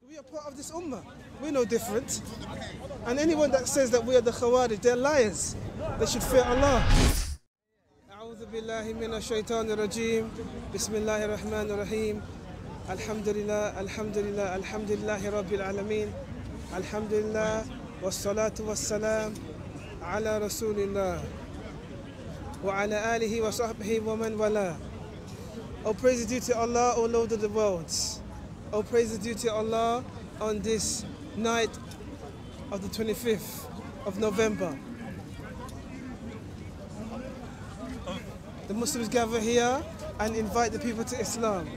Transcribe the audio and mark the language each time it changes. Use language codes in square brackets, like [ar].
[en] We are part of this ummah. We're no different. And anyone that says that we are the Khawarij, they're liars. They should fear Allah. [ar] أعوذ بالله من الشيطان الرجيم بسم الله الرحمن الرحيم الحمد لله الحمد لله الحمد لله رب العالمين الحمد لله والصلاة والسلام على رسول الله وعلى آله وصحبه ومن والاه. [en] All praise is due to Allah, O Lord of the worlds. All praise is due to Allah on this night of the 25th of November. The Muslims gather here and invite the people to Islam.